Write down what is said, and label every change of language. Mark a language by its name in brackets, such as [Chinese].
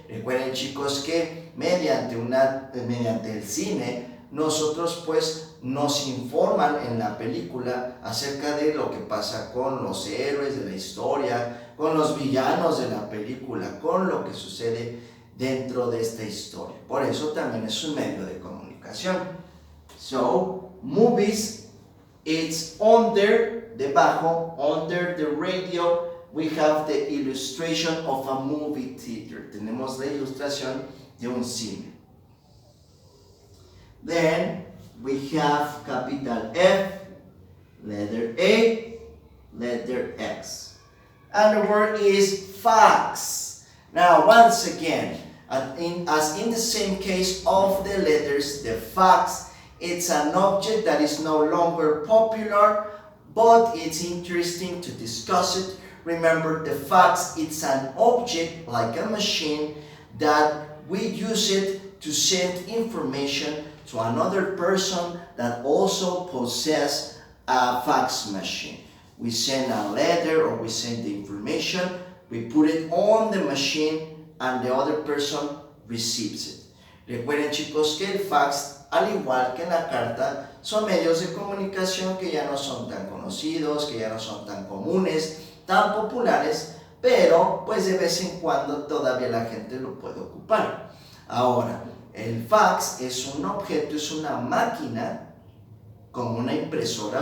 [Spanish] Recuerden, chicos, que mediante el cine nosotros pues nos informan en la película acerca de lo que pasa con los héroes de la historia, con los villanos de la película, con lo que sucede dentro de esta historia. Por eso también es un medio de comunicación. [English] So, movies, it's debajo, under the radio, we have the illustration of a movie theater. [Spanish] Tenemos la ilustración de un cine. [English] Then, we have capital F, letter A, letter X. And the word is fax. Now, once again, as in the same case of the letters, the fax, it's an object that is no longer popular, but it's interesting to discuss it. Remember, the fax, it's an object like a machine that we use it to send information to another person that also possesses a fax machine. We send a letter or we send the information, we put it on the machine and the other person receives it. [Spanish] Recuerden, chicos, que el fax, al igual que la carta, son medios de comunicación que ya no son tan conocidos, que ya no son tan comunes, tan populares, pero pues de vez en cuando todavía la gente lo puede ocupar. Ahora, el fax es un objeto, es una máquina, como una impresora.